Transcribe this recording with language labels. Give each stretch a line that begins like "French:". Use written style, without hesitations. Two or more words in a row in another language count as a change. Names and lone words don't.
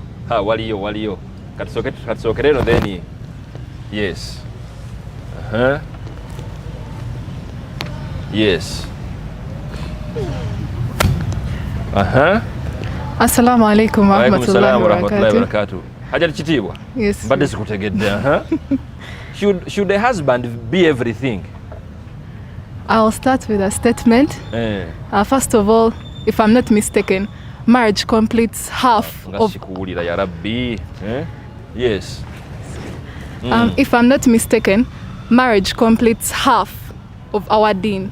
Ganda: Waliyo. Katusookere eno then.
English: Yes. Yes.
Arabic: السلام عليكم ورحمة الله وبركاته.
Ganda: Hajjati kitiibwa.
English: Yes.
Ganda: Badde sikutegedde.
English: Should a husband be everything? I'll start with a statement. First of all, if I'm not mistaken, marriage completes half of...
Arabic: يا رب. Yes.
English: If I'm not mistaken, marriage completes half of our deen.